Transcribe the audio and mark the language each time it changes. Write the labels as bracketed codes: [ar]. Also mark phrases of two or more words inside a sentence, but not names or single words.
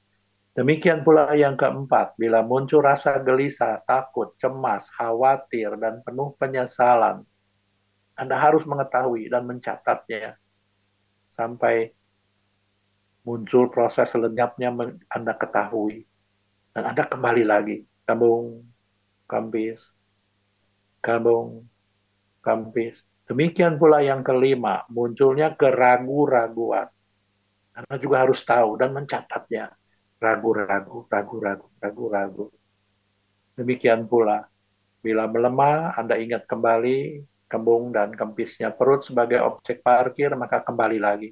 [id] Demikian pula yang keempat, bila muncul rasa gelisah, takut, cemas, khawatir, dan penuh penyesalan, Anda harus mengetahui dan mencatatnya sampai muncul proses lenyapnya Anda ketahui. Dan Anda kembali lagi. Kambung, kampis, kambung, kampis. Demikian pula yang kelima, munculnya keragu-raguan. Anda juga harus tahu dan mencatatnya. Ragu-ragu, ragu-ragu, ragu-ragu. Demikian pula, bila melemah, Anda ingat kembali kembung dan kempisnya perut sebagai objek parkir, maka kembali lagi.